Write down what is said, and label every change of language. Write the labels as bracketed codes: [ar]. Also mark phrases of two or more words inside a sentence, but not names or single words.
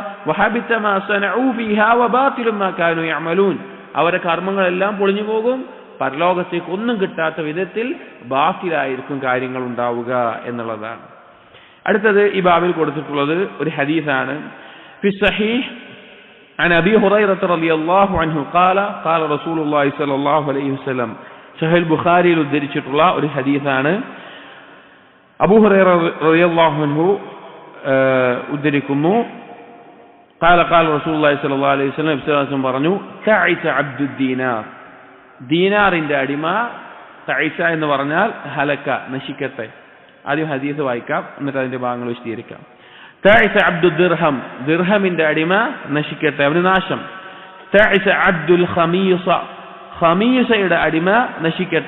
[ar] وحبط ما صنعوا فيها وباطل ما كانوا يعملون, [ml] അവരുടെ കർമ്മങ്ങളെല്ലാം പൊളിഞ്ഞു പോകും, പരലോകത്തേക്ക് ഒന്നും കിട്ടാത്ത വിധത്തിൽ ബാത്തിലായിരിക്കും കാര്യങ്ങൾ ഉണ്ടാവുക എന്നുള്ളതാണ്. അടുത്തത് ഈ ബാബിൽ കൊടുത്തിട്ടുള്ളത് ഒരു ഹദീസാണ്. [ar] في الصحيح عن أبي هريرة رضي الله عنه قال قال رسول الله صلى الله عليه وسلم, [ml] സഹീഹ് ബുഖാരിയിൽ ഉദ്ധരിച്ചിട്ടുള്ള ഒരു ഹദീസാണ്. അബൂ ഹുറൈറ [ar] رضي الله عنه [ml] ഉദ്ധരിക്കുന്നു, [ar] قال قال رسول الله صلى الله عليه وسلم പറഞ്ഞു, تعس عبد الدينار, [ml] ദീനാറിന്റെ അടിമ, [ar] തഅസ [ml] എന്ന് പറഞ്ഞാൽ [ar] ഹലക, നശിക്കട്ടെ. [ml] ആദ്യം ഹദീസ് വായിക്കാം, എന്നിട്ട് അതിന്റെ ഭാഗങ്ങൾ വിശദീകരിക്കാം. [ar] تعس عبد الدرهم, [ml] ദിർഹമിന്റെ അടിമ നശിക്കട്ടെ, അവന് നാശം. [ar] تعس عبد الخميصة, [ml] ഖമീസയുടെ അടിമ നശിക്കട്ടെ.